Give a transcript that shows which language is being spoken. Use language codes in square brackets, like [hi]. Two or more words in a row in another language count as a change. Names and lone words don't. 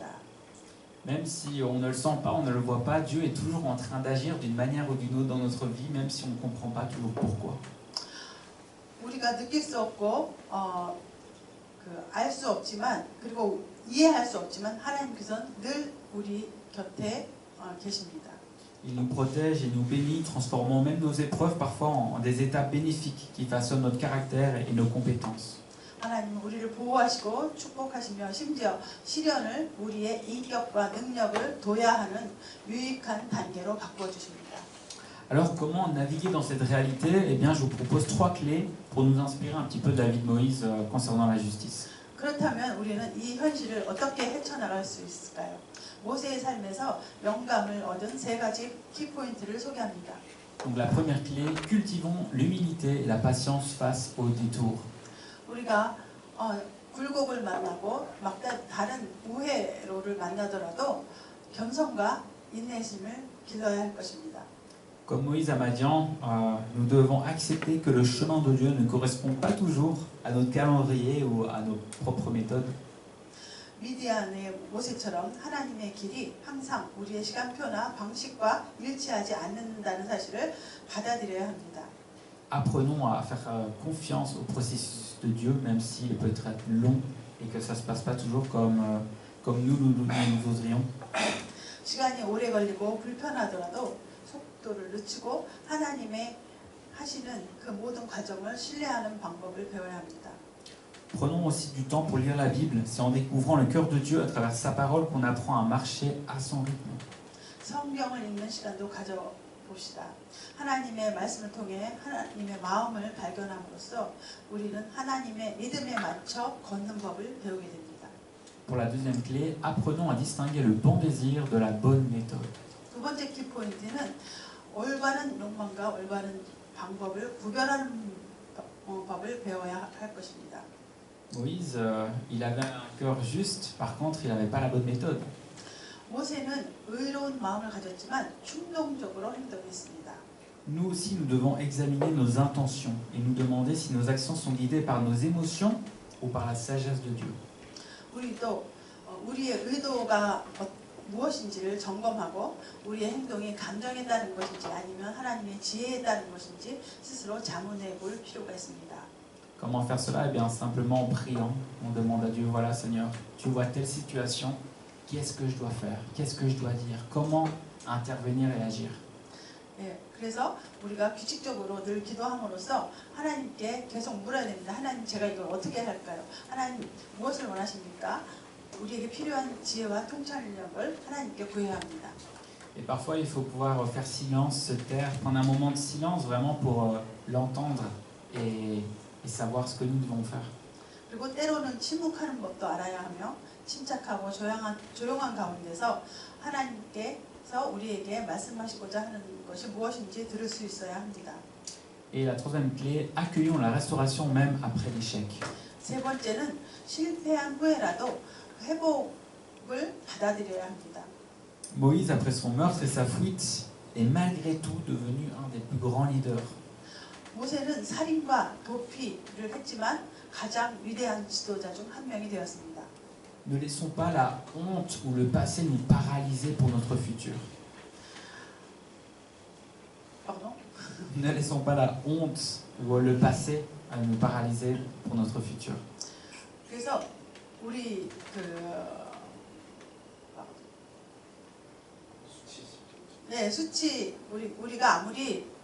[fr] Même si on ne le sent pas, on ne le voit pas, Dieu est toujours en train d'agir d'une manière ou d'une autre dans notre vie, même si on ne comprend pas toujours pourquoi. [ko] 우리가 느낄 수 없고 알 수 없지만 그리고 이해할 수 없지만 하나님께서는 늘 우리 곁에 계십니다. [fr] Il nous protège et nous bénit, transformant même nos épreuves parfois en des étapes bénéfiques qui façonnent notre caractère et nos compétences. [ko] 하나님은 우리를 보호하시고 축복하시며 심지어 시련을 우리의 인격과 능력을 도야하는 유익한 단계로 바꿔주십니다. [fr] Alors comment naviguer dans cette réalité? Eh bien, je vous propose 3 clés pour nous inspirer un petit peu de la vie de Moïse concernant la justice. [ko] 그렇다면 우리는 이 현실을 어떻게 헤쳐나갈 수 있을까요? 모세의 삶에서 영감을 얻은 3가지 키포인트를 소개합니다. [fr] Donc la première clé, cultivons l'humilité et la patience face aux détours. [ko] 우리가 굴곡을 만나고 다른 우회로를 만나더라도 겸손과 인내심을 길러야 할 것입니다. [fr] Comme Moïse à Madian, nous devons accepter que le chemin de Dieu ne correspond pas toujours à notre calendrier ou à nos propres méthodes. [ko] 미디안의 모세처럼 하나님의 길이 항상 우리의 시간표나 방식과 일치하지 않는다는 사실을 받아들여야 합니다. [fr] Apprenons à faire confiance au processus de Dieu, même s'il peut être long et que ça ne se passe pas toujours comme nous voudrions. [ko] 시간이 오래 걸리고 불편하더라도 속도를 늦추고 하나님의 하시는 그 모든 과정을 신뢰하는 방법을 배워야 합니다. [fr] Prenons aussi du temps pour lire la Bible. C'est en découvrant le cœur de Dieu à travers sa parole qu'on apprend à marcher à son rythme. [ko] 성경을 읽는 시간도 가져봅시다. 하나님의 말씀을 통해 하나님의 마음을 발견함으로써 우리는 하나님의 리듬에 맞춰 걷는 법을 배우게 됩니다. [fr] Pour la deuxième clé, apprenons à distinguer le bon désir de la bonne méthode. [ko] 두 번째 키포인트는 올바른 욕망과 올바른 방법을 구별하는 법을 배워야 할 것입니다. [fr] Moïse, il avait un cœur juste, par contre, il n'avait pas la bonne méthode. [ko] 모세는 의로운 마음을 가졌지만 충동적으로 행동했습니다. [fr] Nous aussi, nous devons examiner nos intentions et nous demander si nos actions sont guidées par nos émotions ou par la sagesse de Dieu. [ko] 우리도 우리의 의도가 무엇인지를 점검하고 우리의 행동이 감정에 따른 것인지 아니면 하나님의 지혜에 따른 것인지 스스로 자문해 볼 필요가 있습니다. [fr] Comment faire cela? Eh bien, simplement en priant. On demande à Dieu, voilà Seigneur, tu vois telle situation, qu'est-ce que je dois faire? Qu'est-ce que je dois dire? Comment intervenir et agir? [ko] 예, 그래서 우리가 규칙적으로 늘 기도함으로써 하나님께 계속 물어야 됩니다. 하나님, 제가 이걸 어떻게 할까요? 하나님, 무엇을 원하십니까? 우리에게 필요한 지혜와 통찰력을 하나님께 구해야 합니다. [fr] Et parfois, il faut pouvoir faire silence, se taire, prendre un moment de silence vraiment pour l'entendre et savoir ce que nous devons faire. [ko] 그리고 때로는 침묵하는 법도 알아야 하며 침착하고 조용한 가운데서 하나님께서 우리에게 말씀하시고자 하는 것이 무엇인지 들을 수 있어야 합니다. [fr] Et la troisième clé, accueillons la restauration même après l'échec. [ko] 세 번째는 실패한 후에라도 회복을 받아들여야 합니다. [fr] Moïse, après son meurtre et sa fuite, est malgré tout devenu un des plus grands leaders. [ko] 모세는 살인과 도피를 했지만 가장 위대한 지도자 중 한 명이 되었습니다. [fr] Ne laissons pas la honte ou le passé nous paralyser pour notre futur. Pardon? Ne laissons pas la honte ou le passé nous paralyser pour notre futur. [ko] 그래서 우리 수치 우리가 아무리